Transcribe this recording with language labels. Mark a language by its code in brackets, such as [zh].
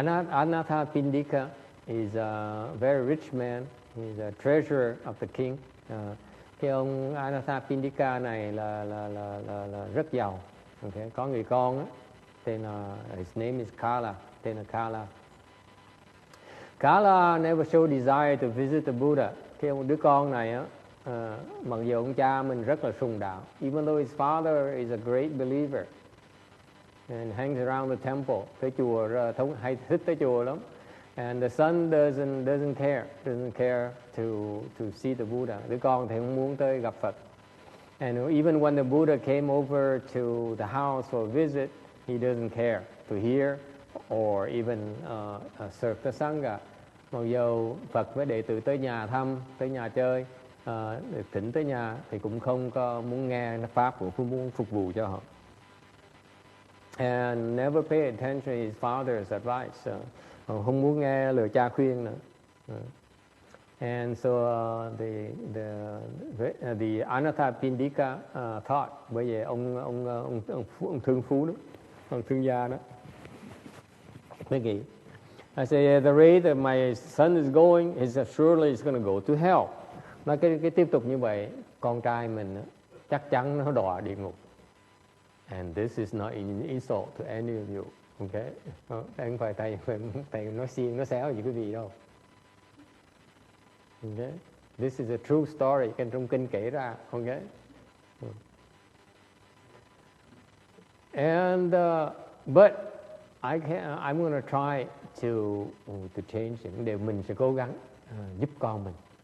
[en] Anatha Pindika is a very rich man. He's a treasurer of the king. [vi] Cái ông Anatha Pindika này là rất giàu. Okay. Có người con á, tên là [en] his name is Kala, [vi] tên là Kala. [en] Kala never showed desire to visit the Buddha. [vi] Cái ông đứa con này á, mặc dù ông cha mình rất là sùng đạo, [en] even though his father is a great believer and hangs around the temple, [vi] tới chùa hay thích tới chùa lắm. [en] And the son doesn't care to see the Buddha. [vi] Đứa con thì không muốn tới gặp Phật. [en] And even when the Buddha came over to the house for a visit, he doesn't care to hear or even serve the sangha. [vi] Mặc dù Phật với đệ tử tới nhà thăm, tới nhà chơi, thỉnh tới nhà thì cũng không có muốn nghe pháp của muốn phục vụ cho họ. [en] And never pay attention to his father's advice. [vi] Không muốn nghe lời cha khuyên nữa. [en] And so the Anatha Pindika thought, [vi] bởi vì ông thương phú đó, ông thương gia đó, mới nghĩ, [en] I say the rate that my son is going is surely it's going to go to hell. [vi] Nói cái tiếp tục như vậy, con trai mình chắc chắn nó đọa địa ngục. [en] And this is not an insult to any of you. Okay? [vi] Không phải thầy nói xiên, nói xéo gì quý vị đâu. [en] Okay? This is a true story, [vi] cái trong kinh kể ra. [en] Okay? And but I'm going to try to change it. [vi] Để mình sẽ cố gắng giúp con mình.